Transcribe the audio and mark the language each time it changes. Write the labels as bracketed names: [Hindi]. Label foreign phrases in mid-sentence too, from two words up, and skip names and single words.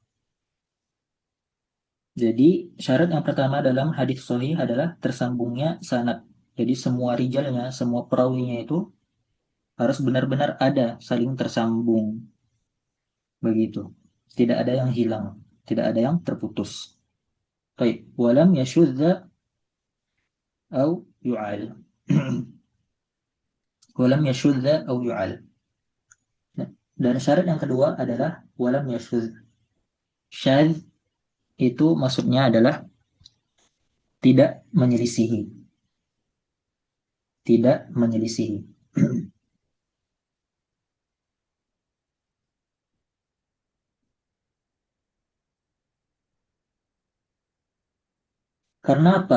[Indonesian] Jadi syarat yang pertama dalam hadis sahih adalah tersambungnya sanad. Jadi semua rijalnya, semua perawinya itu harus benar-benar ada, saling tersambung begitu. Tidak ada yang hilang, tidak ada yang terputus. Baik, [Arabic] ولم يشذ أو يعل. ولم يشذ أو يعل. [Indonesian] Dan syarat yang kedua adalah [Arabic] ولم يشذ. [Indonesian] Syadz itu maksudnya adalah tidak menyelisihi. Tidak menyelisihi. Karena apa?